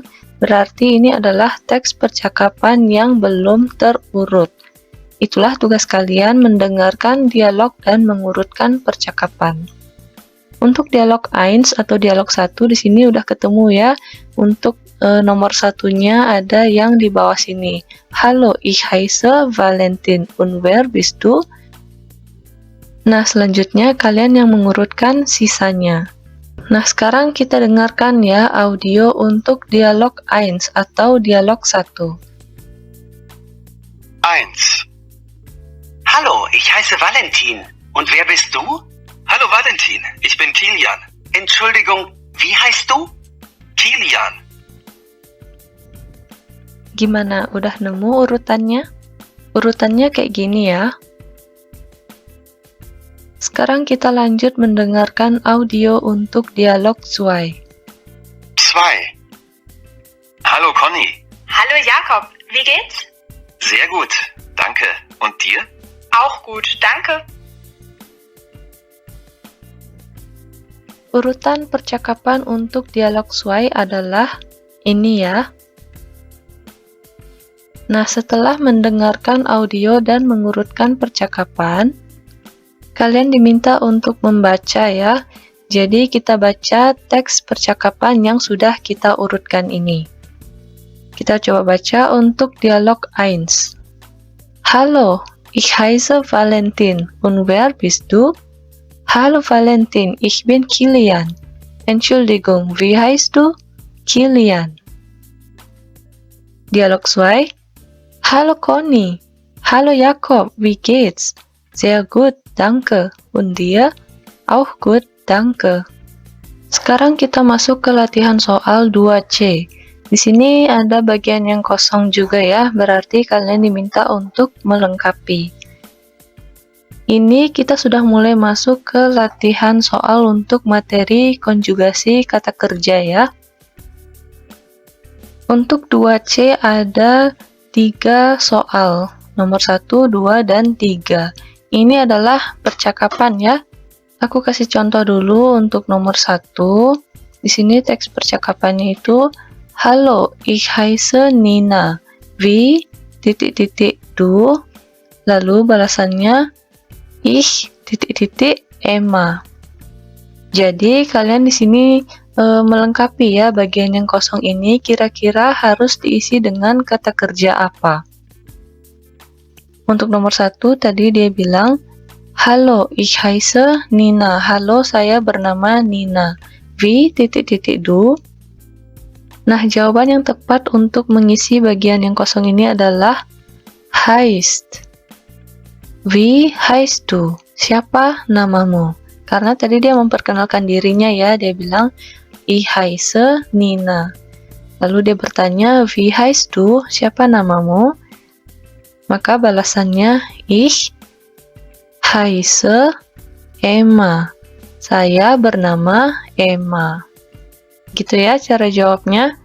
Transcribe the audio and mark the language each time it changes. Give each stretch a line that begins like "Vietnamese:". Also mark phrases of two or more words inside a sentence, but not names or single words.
Indonesian: Berarti ini adalah teks percakapan yang belum terurut. Itulah tugas kalian mendengarkan dialog dan mengurutkan percakapan. Untuk dialog 1 atau dialog 1 di sini udah ketemu ya. Untuk nomor satunya ada yang di bawah sini.
German: Hallo, ich heiße Valentin und wer bist du?
Indonesian: Nah, selanjutnya kalian yang mengurutkan sisanya. Nah, sekarang kita dengarkan ya audio untuk dialog 1 atau dialog 1. 1.
German: Hallo, ich heiße Valentin. Und wer bist du? Hallo Valentin, ich bin Kilian. Entschuldigung, wie heißt du? Kilian.
Indonesian: Gimana? Udah nemu urutannya? Urutannya kayak gini ya. Sekarang kita lanjut mendengarkan audio untuk dialog 2. 2.
German: Hallo Conny. Hallo Jakob, wie geht's? Sehr gut, danke. Und dir? Auch gut, danke.
Indonesian: Urutan percakapan untuk dialog 2 adalah ini ya. Nah, setelah mendengarkan audio dan mengurutkan percakapan, kalian diminta untuk membaca ya. Jadi kita baca teks percakapan yang sudah kita urutkan ini. Kita coba baca untuk dialog 1.
German: Hallo, ich heiße Valentin und wer bist du? Hallo Valentin, ich bin Kilian. Entschuldigung, wie heißt du? Kilian. Dialog 2. Hallo Conny. Hallo Jakob, wie geht's? Sehr gut, danke. Und dir? Auch gut, danke.
Indonesian: Sekarang kita masuk ke latihan soal 2C. Di sini ada bagian yang kosong juga ya, berarti kalian diminta untuk melengkapi. Ini kita sudah mulai masuk ke latihan soal untuk materi konjugasi kata kerja ya. Untuk 2C ada 3 soal, nomor 1, 2, dan 3. Ini adalah percakapan ya. Aku kasih contoh dulu untuk nomor 1. Di sini teks percakapannya itu,
German: Hallo, ich heiße Nina. Wie? Du.
Indonesian: Lalu balasannya,
German: ich Emma.
Indonesian: Jadi kalian di sini melengkapi ya bagian yang kosong ini, kira-kira harus diisi dengan kata kerja apa. Untuk nomor 1 tadi dia bilang,
German: Hallo, ich heiße Nina.
Indonesian: Halo, saya bernama Nina.
German: Wie? Du.
Indonesian: Nah, jawaban yang tepat untuk mengisi bagian yang kosong ini adalah heißt.
German: Wie heißt du?
Indonesian: Siapa namamu? Karena tadi dia memperkenalkan dirinya ya, dia bilang,
German: Ich heiße Nina.
Indonesian: Lalu dia bertanya,
German: Wie heißt du?
Indonesian: Siapa namamu? Maka balasannya,
German: Ich heiße Emma.
Indonesian: Saya bernama Emma. Gitu ya cara jawabnya.